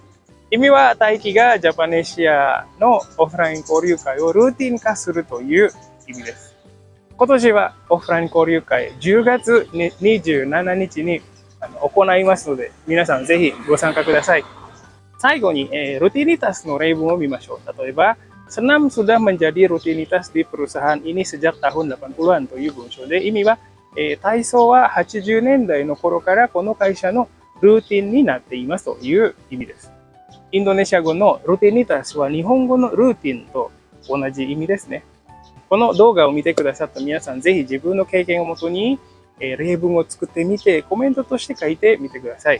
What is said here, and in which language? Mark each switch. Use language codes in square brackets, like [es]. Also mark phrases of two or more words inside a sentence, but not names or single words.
[ja] 意味は、大輝がジャパネシアのオフライン交流会をルーティン化するという意味です。今年はオフライン交流会10月27日に行いますので、皆さんぜひご参加ください。最後に、rutinitas の例文を見ましょう。例えば、 [id] senam sudah menjadi rutinitas di perusahaan ini sejak tahun 80-an [ja] という文章で、意味は、体操は80年代の頃からこの会社のルーティンになっていますという意味です。インドネシア語のルテニタスは日本語のルーティンと同じ意味ですね。この動画を見てくださった皆さん、ぜひ自分の経験をもとに例文を作ってみて、コメントとして書いてみてください。